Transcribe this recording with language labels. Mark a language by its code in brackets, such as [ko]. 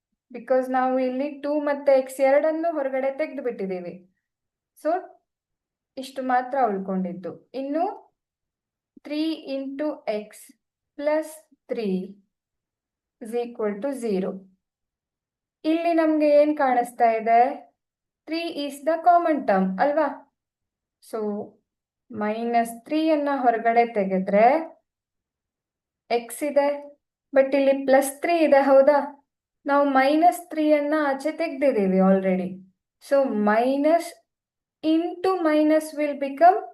[kn] Because ನಾವು ಇಲ್ಲಿ 2 ಮತ್ತೆ x ಎರಡನ್ನು ಹೊರಗಡೆ ತೆಗೆದು ಬಿಟ್ಟಿದ್ದೀವಿ. ಸೊ ಇಷ್ಟು ಮಾತ್ರ ಉಳ್ಕೊಂಡಿದ್ದು. ಇನ್ನು [en] 3 into x plus 3 is equal to 0. [kn] ಇಲ್ಲಿ ನಮ್ಗೆ ಏನ್ ಕಾಣಿಸ್ತಾ ಇದೆ? [en] 3 is the common term [kn] ಅಲ್ವಾ? ಸೊ -3 ಅನ್ನ ಹೊರಗಡೆ ತೆಗೆದ್ರೆ x ಇದೆ, ಬಟ್ ಇಲ್ಲಿ +3 ಇದೆ, ಹೌದಾ? ನಾವು -3 ಅನ್ನ ಆಚೆ ತೆಗ್ದಿದ್ದೀವಿ [en] Already. So minus into minus will become